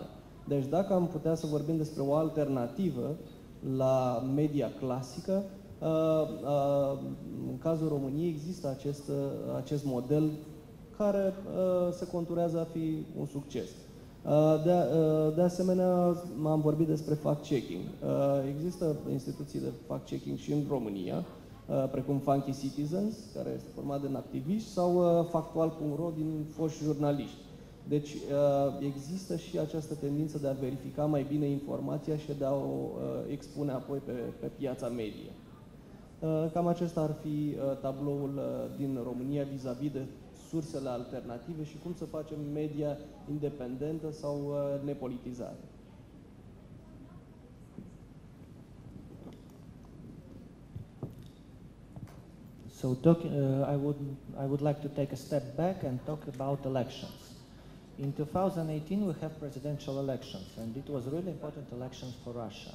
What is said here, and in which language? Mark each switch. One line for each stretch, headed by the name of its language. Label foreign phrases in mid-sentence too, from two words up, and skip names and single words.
Romanian: Deci dacă am putea să vorbim despre o alternativă la media clasică, în cazul României există acest model care se conturează a fi un succes. De asemenea, am vorbit despre fact-checking. Există instituții de fact-checking și în România, precum Funky Citizens, care este format din activiști, sau factual.ro din foști jurnaliști. Deci există și această tendință de a verifica mai bine informația și de a o expune apoi pe piața media. Cam acesta ar fi tabloul din România vis-a-vis de sursele alternative și cum să facem media independentă sau nepolitizată.
English: So I would like to take a step back and talk about elections. In 2018 we have presidential elections, and it was really important elections for Russia.